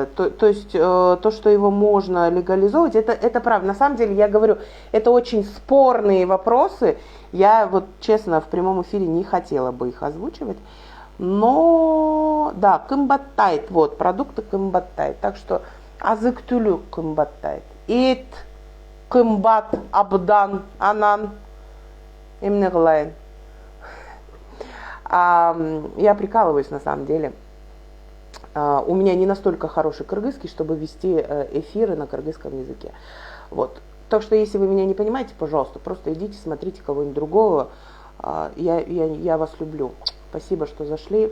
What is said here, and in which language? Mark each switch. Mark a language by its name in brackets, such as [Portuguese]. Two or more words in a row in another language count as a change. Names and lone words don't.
[Russian] То есть то, что его можно легализовывать, это правда. На самом деле, я говорю, это очень спорные вопросы. Я вот честно в прямом эфире не хотела бы их озвучивать. Но, да, кымбаттайт, вот, продукты кымбаттайт. Так что [Kyrgyz] азык-түлү кымбаттайт. Эт, кымбат, абдан, анан. Эмне кылайын. [Russian] Я прикалываюсь на самом деле. У меня не настолько хороший кыргызский, чтобы вести эфиры на кыргызском языке. Вот. Так что, если вы меня не понимаете, пожалуйста, просто идите, смотрите кого-нибудь другого. Я вас люблю. Спасибо, что зашли.